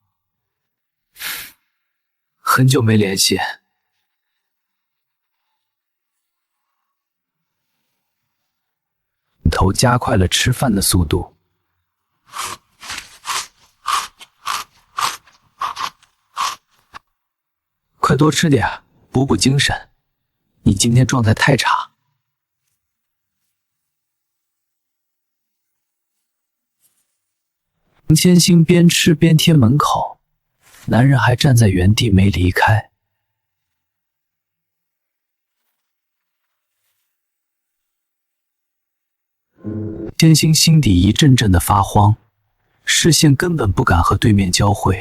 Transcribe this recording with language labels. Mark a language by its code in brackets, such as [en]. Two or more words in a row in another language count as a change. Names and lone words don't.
[zh] 很久没联系。头加快了吃飯的速度。快多吃點，補補精神。你今天狀態太差。程千星邊吃邊貼門口，男人還站在原地沒離開。千星心底一陣陣的發慌，視線根本不敢和對面交匯。